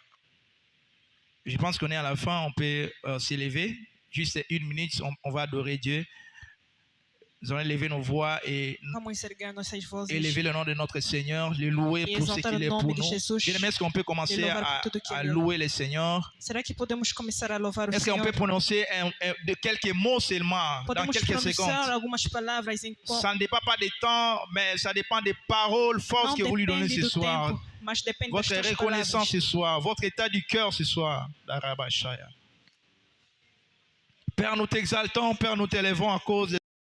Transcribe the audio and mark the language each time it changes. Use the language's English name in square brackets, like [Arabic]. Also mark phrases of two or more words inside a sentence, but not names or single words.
[French] Je pense qu'on est à la fin, on peut s'élever. Juste une minute, on va adorer Dieu. Nous allons élever nos voix et élever le nom de notre Seigneur, le louer pour ce qu'il est pour nous. Est-ce qu'on peut commencer à louer le Seigneur? [Portuguese] Será que podemos começar a louvar o [French] Est-ce qu'on [Portuguese] Senhor? [French] peut prononcer de quelques mots seulement dans [Portuguese] Podemos [French] quelques secondes? [Portuguese] pronunciar algumas palavras em [French] Ça ne dépend pas des temps, mais ça dépend des paroles fortes que vous lui donnez ce [Portuguese] do [French] soir. [Portuguese] tempo, mas depende das [French] Votre [Portuguese] tuas [French] reconnaissance [Portuguese] palavras. [French] ce soir, votre état du cœur ce soir. Père, nous t'exaltons, Père, nous t'élèvons à cause de